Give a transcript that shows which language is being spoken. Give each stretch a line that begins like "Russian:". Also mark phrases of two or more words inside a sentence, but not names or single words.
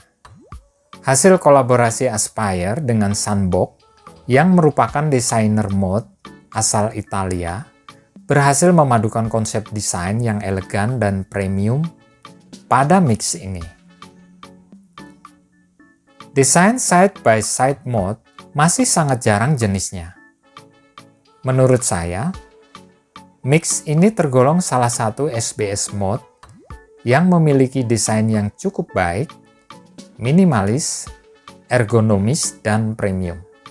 Indonesian: Hasil kolaborasi Aspire dengan Sunbox yang merupakan desainer mod asal Italia, berhasil memadukan konsep desain yang elegan dan premium pada mix ini. Desain
English: side-by-side
Indonesian: mod masih sangat jarang jenisnya. Menurut saya, mix ini tergolong salah satu SBS mod yang memiliki desain yang cukup baik, minimalis, ergonomis, dan premium.